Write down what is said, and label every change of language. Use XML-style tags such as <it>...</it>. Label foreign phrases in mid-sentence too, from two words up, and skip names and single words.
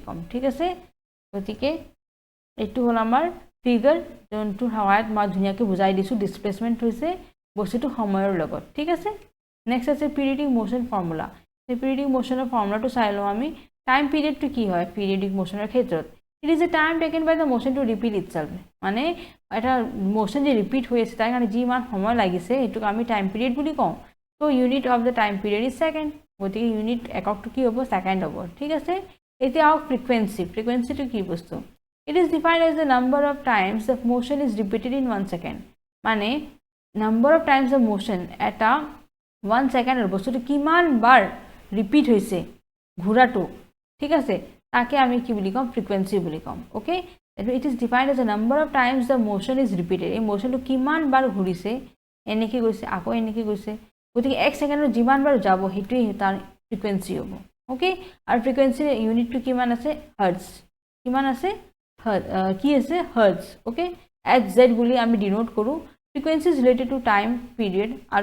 <as>কম ঠিক আছে গতিকে এইটো হল আমাৰ ফিগাৰ যোনটো সহায়ত মই ধুনিয়াকৈ বুজাই দিছো ডিসপ্লেসমেন্ট হৈছে বস্তুটো সময়ৰ লগত ঠিক আছে নেক্সট আছে</as> <en>periodic motion formula</en> <as>এই পিৰিয়ডিক মোশনৰ ফৰ্মুলাটো চাই লওঁ আমি টাইম পিৰিয়ডটো কি হয় পিৰিয়ডিক মোশনৰ ক্ষেত্ৰত</as> <en>it is a time taken by the motion to repeat itself</en> <as>মানে এটা মোশন যে ৰিপিট হৈ আছে তাৰ কাৰণে যিমান সময় লাগিছে এটোক আমি</as> <en>time period</en> <as>বুলি কওঁ</as> <en>so unit of the time period is second</en> <as>গতিকে ইউনিট এককটো কি হ'ব সেকেন্ড হ'ব ঠিক আছে এতিয়া আও ফ্ৰিকোয়েন্সিটো কি বস্তু</as> <en>it is defined as the number of times the motion is repeated in 1 second</en> <as>মানে</as> <en>number of times the motion</en> <as>এটা 1 সেকেন্ডৰ বস্তুটো কিমান বাৰ ৰিপিট হৈছে ঘোৰাটো ঠিক আছে তাকে আমি কি বুলি কম ফ্ৰিকোয়েন্সি বুলি কম ওকে</as> <en>it is defined as the number of times the motion is repeated</en> <as>এই মোশনটো কিমান বাৰ ঘূৰিছে এনেকৈ গৈছে আকৌ এনেকৈ গৈছে গতিকে 1 সেকেন্ডৰ যিমান বাৰ যাব হেতুই তাৰ ফ্ৰিকোয়েন্সি হ'ব ওকে আৰু ফ্ৰিকোয়েন্সি ইউনিটটো কিমান আছে হাৰ্টজ কিমান আছে কি আছে হাৰ্টজ ওকে hz বুলি আমি ডিনোট কৰো</as> <en>frequency is related to time period</en> <as>আৰু</as>